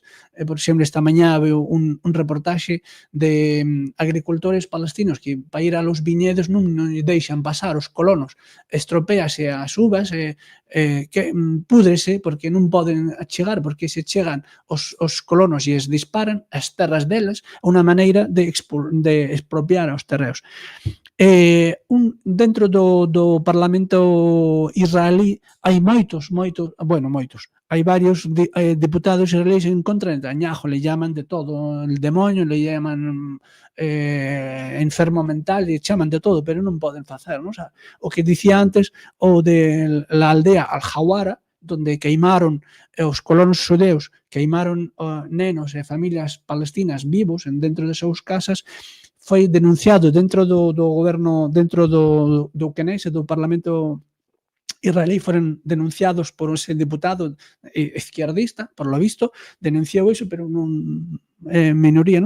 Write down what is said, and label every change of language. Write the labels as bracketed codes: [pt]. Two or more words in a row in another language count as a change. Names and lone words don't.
[gl] Por exemplo, esta mañá veo un reportaxe de agricultores palestinos que para ir a los viñedos non deixan pasar os colonos, estropéase as uvas, que púdrese porque non poden chegar, porque se chegan os colonos e es disparan as terras deles, unha maneira de expropiar os terreos. Dentro do Parlamento israelí hai hai varios deputados israelíes en contra de Netanyahu, [es] le llaman de todo, el demonio, le llaman enfermo mental, [gl] le chaman de todo, pero non poden facer, non? O que dicía antes, o de la aldea Al-Hawara, donde queimaron os colonos xudeus, queimaron nenos e familias palestinas vivos dentro de seus casas, foi denunciado dentro do goberno, dentro do Knesset, do Parlamento israelí foron denunciados por ese deputado izquierdista, por lo visto, denunciou iso, pero non é minoría, non?